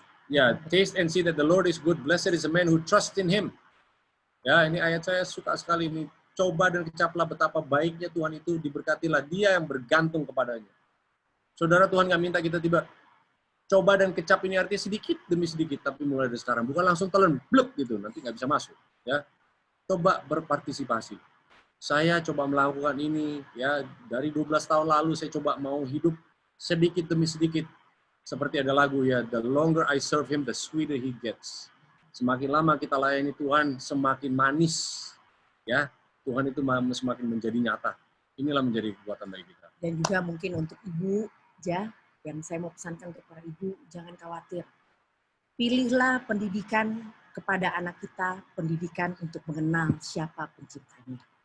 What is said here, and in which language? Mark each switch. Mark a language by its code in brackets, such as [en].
[en] Ya, taste and see that the Lord is good. Blessed is the man who trusts in him. [id] Ya, ini ayat saya suka sekali ini. Coba dan kecaplah betapa baiknya Tuhan itu, diberkatilah dia yang bergantung kepadanya. Saudara, Tuhan nggak minta kita tiba coba dan kecap, ini artinya sedikit demi sedikit, tapi mulai dari sekarang. Bukan langsung telan, bluk gitu, nanti nggak bisa masuk. Ya, coba berpartisipasi. Saya coba melakukan ini, ya dari 12 tahun lalu saya coba mau hidup sedikit demi sedikit. Seperti ada lagu ya, [en] the longer I serve him, the sweeter he gets. [id] Semakin lama kita layani Tuhan, semakin manis. Ya, Tuhan itu semakin menjadi nyata. Inilah menjadi kekuatan bagi kita. Dan juga mungkin untuk ibu, ya, yang saya mau pesankan kepada ibu, jangan khawatir. Pilihlah pendidikan kepada anak kita, pendidikan untuk mengenal siapa penciptanya.